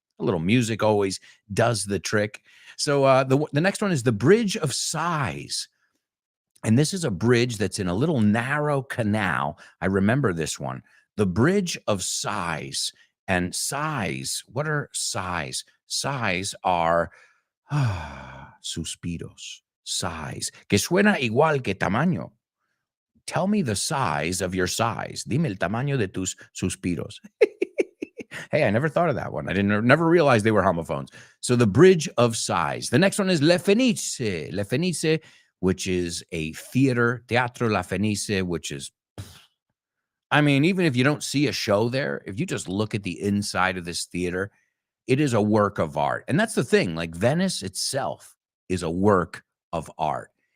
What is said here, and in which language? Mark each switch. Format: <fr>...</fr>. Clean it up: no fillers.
<en>A little music always does the trick. So the next one is the Bridge of Sighs. And this is a bridge that's in a little narrow canal. I remember this one. The Bridge of Sighs. And sighs, what are sighs? Sighs are</en> <es>suspiros, sighs, que suena igual que tamaño.</es> <en>Tell me the size of your sighs.</en> <es>Dime el tamaño de tus suspiros.</es> <en>Hey, I never thought of that one. I never realized they were homophones. So the Bridge of Sighs. The next one is Le Fenice. Le Fenice, which is a theater, Teatro La Fenice, which is, I mean, even if you don't see a show there, if you just look at the inside of this theater, it is a work of art. And that's the thing, like Venice itself is a work of art.</en>